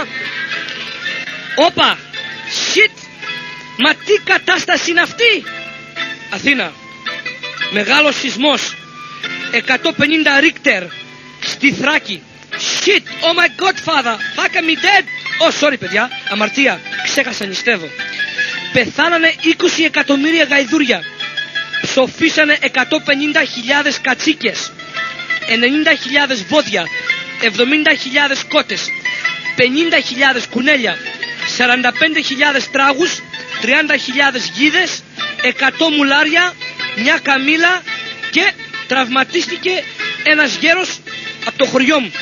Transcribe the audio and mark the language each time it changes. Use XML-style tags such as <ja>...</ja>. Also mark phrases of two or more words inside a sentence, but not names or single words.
<el>Όπα! Shit! Μα τι κατάσταση είναι αυτή? Αθήνα. Μεγάλος σεισμός. 150 Ρίχτερ. Στη Θράκη.</el> <en>Shit! Oh my god, father! Fuck me dead! Oh, sorry,</en> <el>παιδιά. Αμαρτία. Ξέχασα, νηστεύω. Πεθάνανε 20 εκατομμύρια γαϊδούρια. Ψοφήσανε 150.000 κατσίκες. 90.000 βόδια, 70.000 κότες, 50.000 κουνέλια, 45.000 τράγους, 30.000 γίδες, 100 μουλάρια, μια καμήλα και τραυματίστηκε ένας γέρος από το χωριό μου.</el>